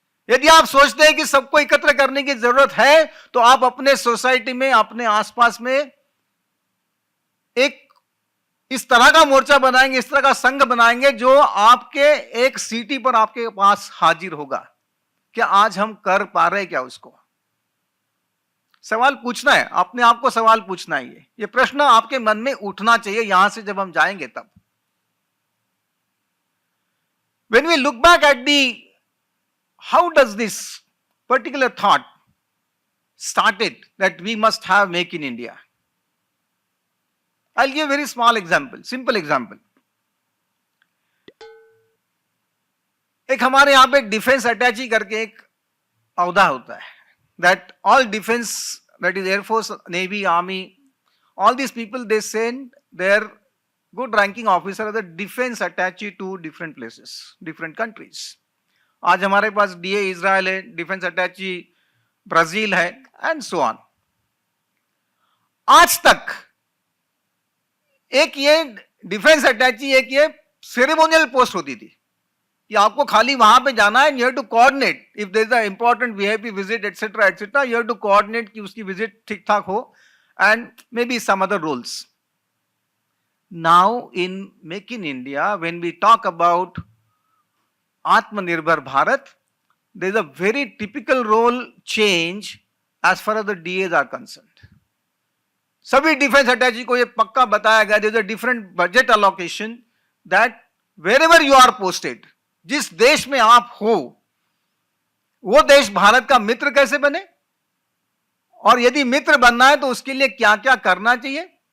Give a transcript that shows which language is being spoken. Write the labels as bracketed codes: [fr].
[hi] यदि आप सोचते हैं कि सबको एकत्र करने की जरूरत है, तो आप अपने सोसाइटी में, अपने आसपास में एक इस तरह का मोर्चा बनाएंगे, इस तरह का संघ बनाएंगे जो आपके एक सीटी पर आपके पास हाजिर होगा। क्या आज हम कर पा रहे हैं क्या उसको? सवाल पूछना है, अपने आप को सवाल पूछना है। ये प्रश्न आपके मन में उठना चाहिए यहां से जब हम जाएंगे तब। [en] When we look back at how does this particular thought started that we must have Make in India? I'll give a very small example, simple example. [hi] एक हमारे यहां पे डिफेंस अटैची करके एक औहदा होता है, [en] that all defense, that is Air Force, Navy, Army, all these people, they send their good ranking officer as a defense attaché to different places, different countries. [hi] आज हमारे पास डीए इजराइल है, डिफेंस अटैची Brazil है, [en] And so on. [hi] आज तक एक ये defence अटैची, एक ये सेरेमोनियल पोस्ट होती थी कि आपको खाली वहां पे जाना है, [en] you have to coordinate if there is a important VIP visit etcetera etcetera, you have to coordinate [hi] कि उसकी विजिट ठीक ठाक हो, [en] And may be some other roles. Now in make in India, when we talk about Atmanirbhar Bharat, there is a very typical role change as far as the DAs are concerned. [hi] सभी defence अटैची को ये पक्का बताया गया, [en] there is a different budget allocation that wherever you are posted, [hi] जिस देश में आप हो, वो देश भारत का मित्र कैसे बने, और यदि मित्र बनना है तो उसके लिए क्या क्या करना चाहिए।